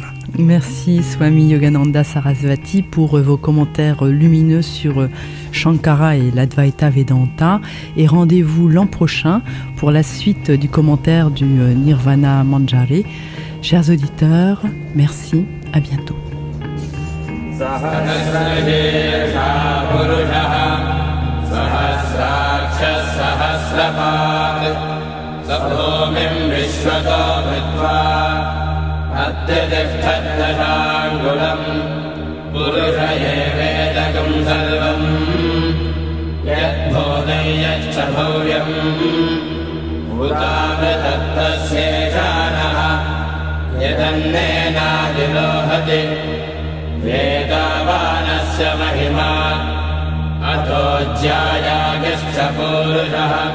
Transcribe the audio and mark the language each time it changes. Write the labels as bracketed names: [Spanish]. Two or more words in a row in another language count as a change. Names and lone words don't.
[French] Merci Swami Yogananda Sarasvati pour vos commentaires lumineux sur Shankara et l'Advaita Vedanta. Et rendez-vous l'an prochain pour la suite du commentaire du Nirvana Manjari. Chers auditeurs, merci, à bientôt. [Sanskrit] सहस्रशीर्षा पुरुषः सहस्राक्षः सहस्रपात् स भूमिम् विश्वतो भूत्वा अत्यतिष्ठद्दशाङ्गुलम् पुरुष एवेदकम् सर्वम् यद्बोधयश्च भव्यम् भूतामृतत्तस्येषानः यदन्नेनादिलोहति वेदावानस्य महिमा अतो ज्यायागश्च पुरुषः